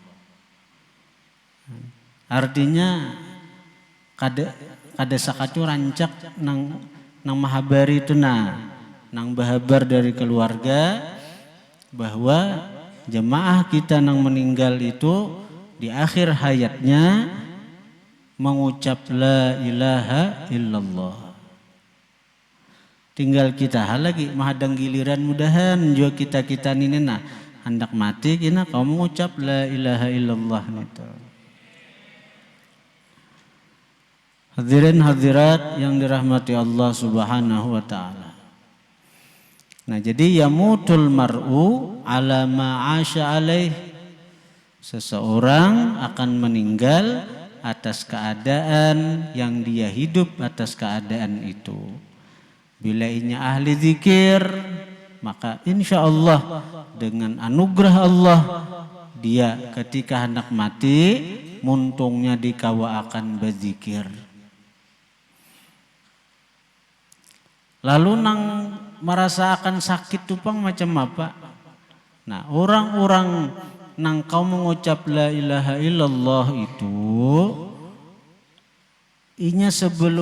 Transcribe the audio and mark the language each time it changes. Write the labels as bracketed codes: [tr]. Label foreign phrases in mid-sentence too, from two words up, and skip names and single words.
[bjn] Artinya kada sakacu rancak nang mahabari itu nang bahabar dari keluarga bahwa jemaah kita nang meninggal itu di akhir hayatnya mengucap [ar] la ilaha illallah. [bjn] Tinggal kita lagi mahadang giliran, mudahan juga kita ini hendak mati kina kau mengucap [ar] la ilaha illallah [bjn] itu. [id] Hadirin hadirat yang dirahmati [ar] Allah Subhanahu wa taala. [id] Nah, jadi [ar] yamutul mar'u ala ma 'asha alaih. [id] Seseorang akan meninggal atas keadaan yang dia hidup atas keadaan itu. [bjn] Bila inya ahli zikir, maka [ar] insya Allah [bjn] dengan anugerah Allah dia ketika hendak mati muntungnya dikawa akan berzikir. [id] Lalu merasa akan sakit tupang macam apa? [bjn] Nah, orang-orang nang kau mengucap [ar] la ilaha illallah [bjn] itu inya sebelum